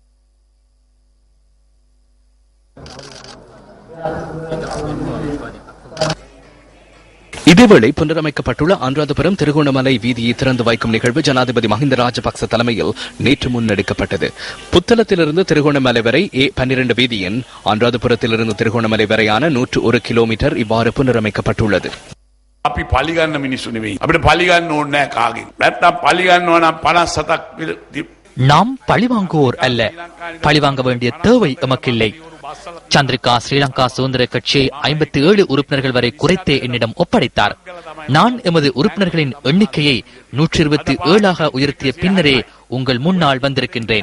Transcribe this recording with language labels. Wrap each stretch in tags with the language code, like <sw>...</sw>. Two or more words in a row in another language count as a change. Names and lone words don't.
<ta>இதேவேளை புனரமைக்கப்பட்டுள்ள அனுராதபுரம் திருகோணமலை வீதியை திறந்து வைக்கும் நிகழ்வு ஜனாதிபதி மஹிந்த ராஜபக்ச தலைமையில் நேற்று முன்னெடுக்கப்பட்டது. புத்தளத்திலிருந்து திருகோணமலை வரை A12 வீதியின் அனுராதபுரத்திலிருந்து திருகோணமலை வரையான 101 கிலோமீட்டர் இவ்வாறு புனரமைக்கப்பட்டுள்ளது.</ta> <si>අපි පලිගන්න මිනිස්සු නෙවෙයි. අපිට පලිගන්න ඕනේ නැහැ කාගෙන්. නැත්නම් පලිගන්නවා නම් 57ක්</si> <ta>நாம் பழிவாங்குவோர் அல்ல. பழிவாங்க வேண்டிய தேவை எமக்கில்லை. சந்திரிகா ஸ்ரீலங்கா சுதந்திர கட்சியை 57 உறுப்பினர்கள் வரை குறைத்தே என்னிடம் ஒப்படைத்தார். நான் எமது உறுப்பினர்களின் எண்ணிக்கையை 127 உயர்த்திய பின்னரே உங்கள் முன்னால் வந்திருக்கின்றேன்.</ta>